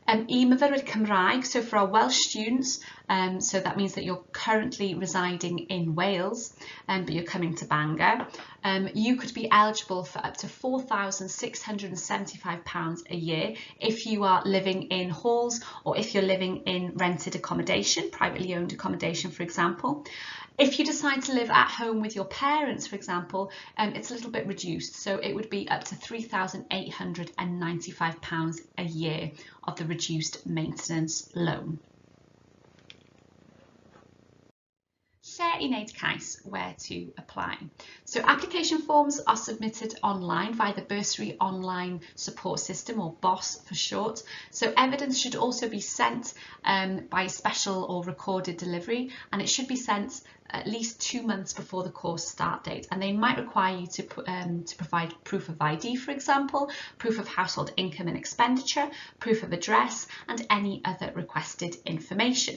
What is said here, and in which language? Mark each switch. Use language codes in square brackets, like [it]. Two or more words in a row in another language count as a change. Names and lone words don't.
[cy] Myfyrwyr Cymraeg, [en] so for our Welsh students, so that means that you're currently residing in Wales, but you're coming to Bangor, you could be eligible for up to £4,675 a year if you are living in halls or if you're living in rented accommodation, privately owned accommodation, for example. If you decide to live at home with your parents, for example, it's a little bit reduced, so it would be up to £3,895 a year of the reduced maintenance loan. [cy] Lle I wneud cais, [en] where to apply. So application forms are submitted online via the Bursary Online Support System, or BOSS for short. So evidence should also be sent by special or recorded delivery, and it should be sent at least 2 months before the course start date, and they might require you to provide proof of ID, for example, proof of household income and expenditure, proof of address, and any other requested information.